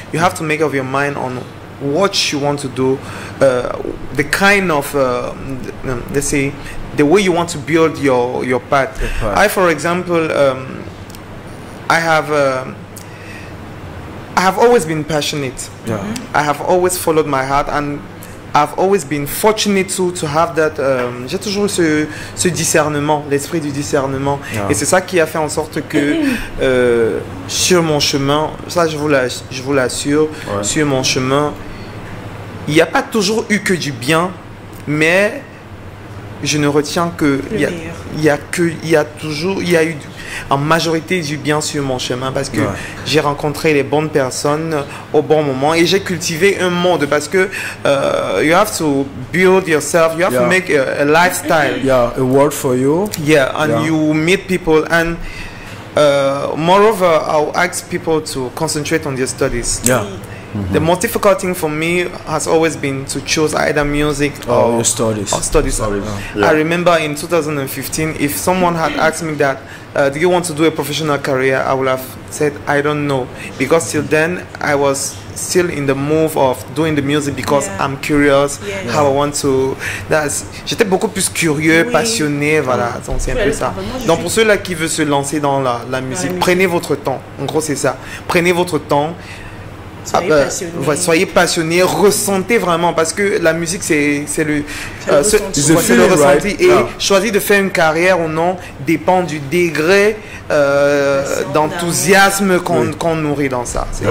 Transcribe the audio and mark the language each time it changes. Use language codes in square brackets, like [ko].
[en] You have to make up your mind on what you want to do, the kind of let's say the way you want to build your path. I, for example, I have always been passionate. I have always followed my heart, and I've always been fortunate to have that. [fr] J'ai toujours eu ce discernement, l'esprit du discernement, et c'est ça qui a fait en sorte que sur mon chemin, ça je vous l'assure, sur mon chemin, il n'y a pas toujours eu que du bien, mais je ne retiens que il y a eu en majorité du bien sur mon chemin parce que j'ai rencontré les bonnes personnes au bon moment et j'ai cultivé un monde parce que [en] you have to build yourself, you have to make a lifestyle, a world for you, and you meet people, and moreover I'll ask people to concentrate on their studies. The most difficult thing for me has always been to choose either music or studies. I remember in 2015, if someone had asked me that, do you want to do a professional career, I would have said, I don't know. Because till then, I was still in the move of doing the music because I'm curious how I want to. [fr] J'étais beaucoup plus curieux, passionné, voilà. Donc c'est un peu ça. Donc pour ceux-là qui veulent se lancer dans la musique, prenez votre temps. En gros, c'est ça. Prenez votre temps. Soyez passionné, ressentez vraiment parce que la musique c'est le ressenti et choisir de faire une carrière ou non dépend du degré d'enthousiasme qu'on nourrit dans ça.